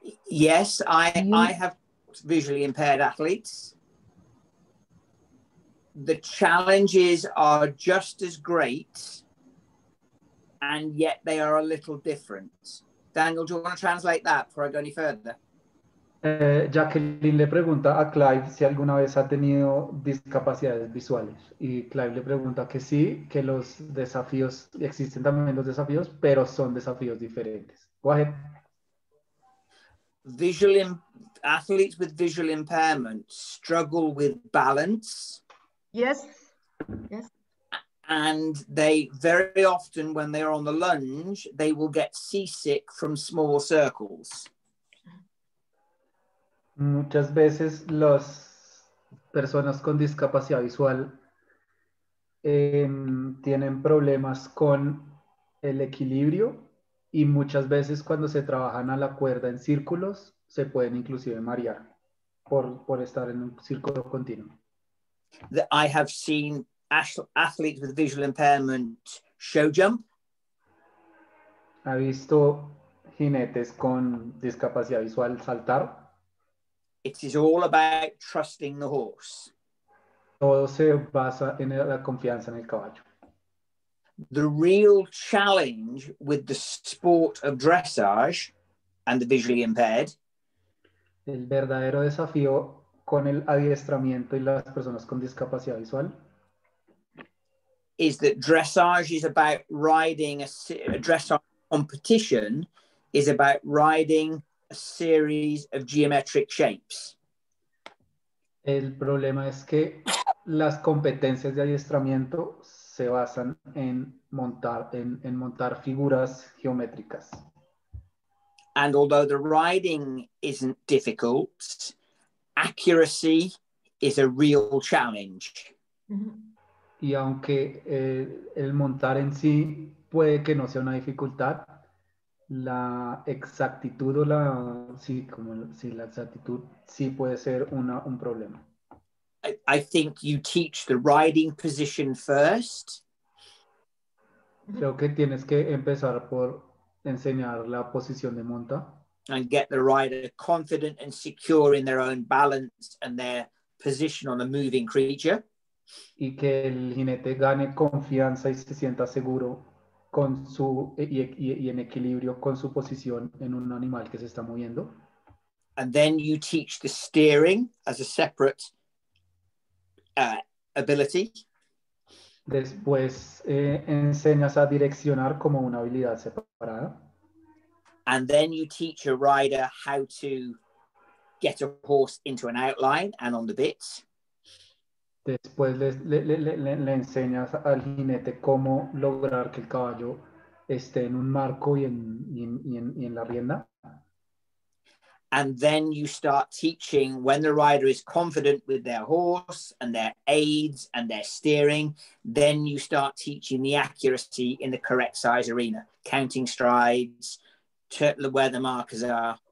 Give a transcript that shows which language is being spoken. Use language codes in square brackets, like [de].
[en] Yes, I have visually impaired athletes. the challenges are just as great, and yet they are a little different. Daniel, do you want to translate that before I go any further? [es] Jacqueline le pregunta a Clive si alguna vez ha tenido discapacidades visuales y Clive le pregunta que sí, que los desafíos, existen también los desafíos, pero son desafíos diferentes. [en] Go ahead. Athletes with visual impairment struggle with balance. Yes. Yes. And they very often, when they're on the lunge, they will get seasick from small circles. [es] Muchas veces las personas con discapacidad visual tienen problemas con el equilibrio y muchas veces cuando se trabajan a la cuerda en círculos se pueden inclusive marear por estar en un círculo continuo. [en] I have seen athletes with visual impairment show jump. [es] ¿Ha visto jinetes con discapacidad visual saltar? [en] It is all about trusting the horse. [es] Todo se basa en la confianza en el caballo. [en] The real challenge with the sport of dressage and the visually impaired [es] El verdadero desafío con el adiestramiento y las personas con discapacidad visual [en] is that dressage is about riding a dressage competition is about riding a series of geometric shapes. [es] El problema es que las competencias de adiestramiento se basan en montar figuras geométricas. [en] And although the riding isn't difficult, accuracy is a real challenge. [es] Y aunque el montar en sí puede que no sea una dificultad, la exactitud o la exactitud sí puede ser un problema. [en] I think you teach the riding position first. [es] Creo que tienes que empezar por enseñar la posición de monta. [en] And get the rider confident and secure in their own balance and their position on a moving creature. [es] Y que el jinete gane confianza y se sienta seguro con y en equilibrio con su posición en un animal que se está moviendo. [en] And then you teach the steering as a separate ability. [es] Después enseñas a direccionar como una habilidad separada. [en] And then you teach a rider how to get a horse into an outline and on the bits. [es] Después le enseñas al jinete cómo lograr que el caballo esté en un marco y en la rienda. [en] And then you start teaching when the rider is confident with their horse and their aids and their steering, then you start teaching the accuracy in the correct size arena, counting strides, where the markers are.